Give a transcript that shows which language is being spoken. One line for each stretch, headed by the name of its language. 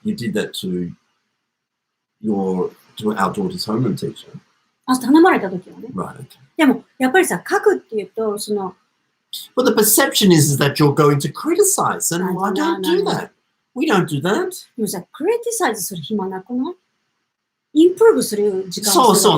English: You did that to our daughter's homeroom teacher.
Japanese: 頼まれた時はね。
English: Right. Okay.
Japanese: でもやっぱりさ、書くっていうとその。
English: But the perception is that you're going to criticize, and I don't do that. We don't do that.
Japanese: でもさ、クリティサイズする暇なくない？インプルーブする時間をする。